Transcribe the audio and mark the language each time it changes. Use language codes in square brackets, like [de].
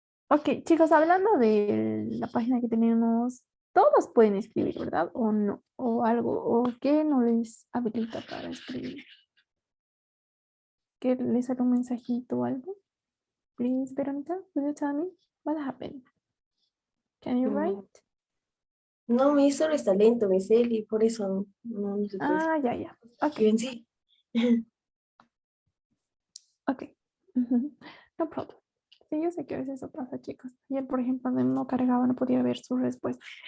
[es] Ok, chicos, hablando de la página que tenemos, todos pueden escribir, ¿verdad? O no, o algo, o que no les habilita para escribir. Que les sale un mensajito o algo. [en] Please, Veronica, could you tell me what happened? Can you write? [es] No, mi solo está lento, mi Celi, por eso no se puede. Ah, ya. Ok, Yo en sí. [en] ok. No problem. [es] Sí, yo sé que a veces eso pasa, chicos. Ayer, por ejemplo, no cargaba, no podía ver su respuesta.